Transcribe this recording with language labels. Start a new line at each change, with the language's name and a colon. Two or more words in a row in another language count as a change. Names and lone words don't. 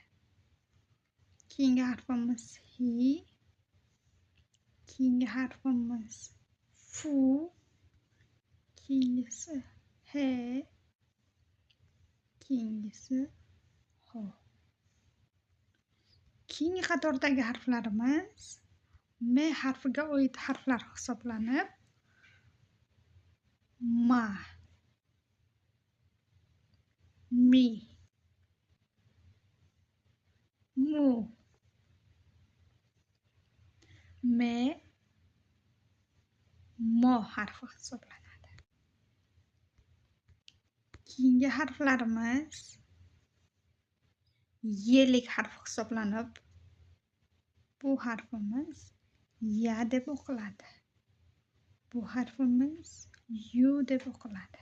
Uzbek: Keyingi harfimiz hi. Keyingi harfimiz fu. Keyingisi he. Keyingisi ho. Keyingi qatordagi harflarimiz me harfiga oid harflar hisoblanib,
Japanese: ma, mi, mu, me, mo
Uzbek: harfi hisoblanadi. Keyingi harflarimiz yelik harfi hisoblanib, bu harfimiz ya deb o'qiladi. Bu harfimiz yu deb o'qiladi.